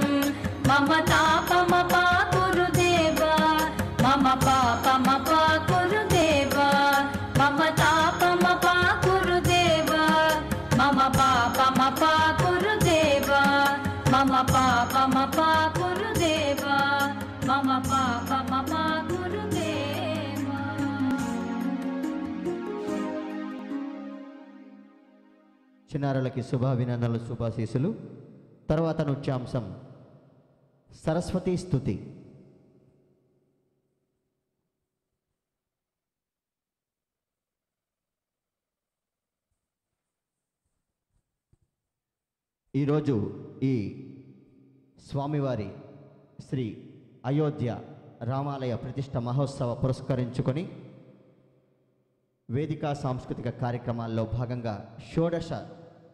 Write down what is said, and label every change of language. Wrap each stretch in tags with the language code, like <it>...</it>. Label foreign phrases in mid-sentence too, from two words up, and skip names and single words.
<sa>मम तापमपाकुरु देव, मम पापमपाकुरु देव। मम तापमपाकुरु देव, मम पापमपाकुरु देव। मम पापमपाकुरु देव, मम पापमपाकुरु देव।</sa> <te>చిన్నారులకి శుభాభినందనలు, శుభాశీసులు. తర్వాత నృత్యాంశం సరస్వతీ స్తుతి. ఈరోజు ఈ స్వామివారి శ్రీ అయోధ్య రామాలయ ప్రతిష్ట మహోత్సవ పురస్కరించుకొని వేదికా సాంస్కృతిక కార్యక్రమాల్లో భాగంగా షోడశ</te>